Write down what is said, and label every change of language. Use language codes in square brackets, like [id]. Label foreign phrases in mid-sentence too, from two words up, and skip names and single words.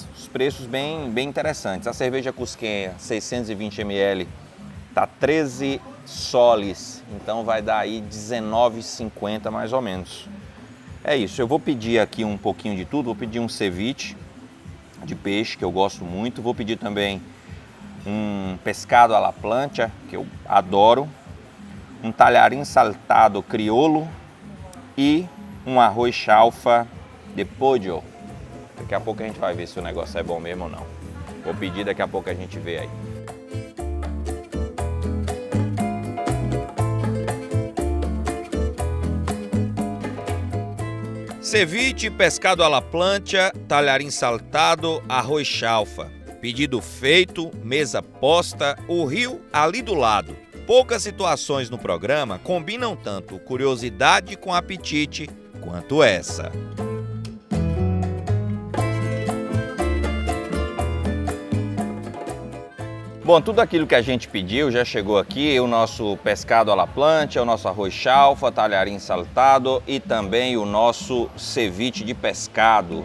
[pt] Os preços bem interessantes. A cerveja Cusquenha, 620 ml, tá 13 soles, então vai dar aí R$19,50 mais ou menos. É isso, eu vou pedir aqui um pouquinho de tudo, vou pedir um ceviche de peixe, que eu gosto muito, vou pedir também um pescado à la plancha, que eu adoro, um talharim saltado crioulo e um arroz chalfa de pollo. Daqui a pouco a gente vai ver se o negócio é bom mesmo ou não. Vou pedir, daqui a pouco a gente vê aí. Ceviche, pescado à la plancha, talharim saltado, arroz chalfa. Pedido feito, mesa posta, o rio ali do lado. Poucas situações no programa combinam tanto curiosidade com apetite quanto essa. Bom, tudo aquilo que a gente pediu já chegou aqui, o nosso pescado à la plancha, o nosso arroz chalfa, talharim saltado e também o nosso ceviche de pescado.